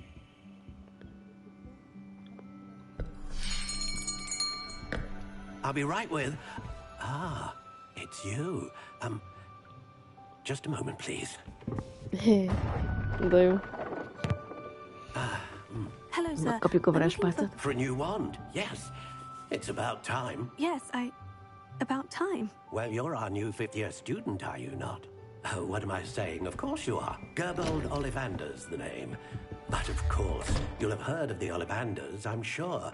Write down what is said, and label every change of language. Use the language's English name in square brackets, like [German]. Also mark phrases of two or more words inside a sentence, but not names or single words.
[English] I'll be right with... Ah, it's you. Just a moment, please. [Hungarian] De jó. [English] Hello, sir. [Hungarian] Kapjuk a varázspálcát. [English] For a new wand, yes. It's about time. Yes, about time. Well, you're our new 5th-year student, are you not? Oh, what am I saying? Of course you are. Gerbold Ollivander's the name. But of course, you'll have heard of the Ollivanders, I'm sure.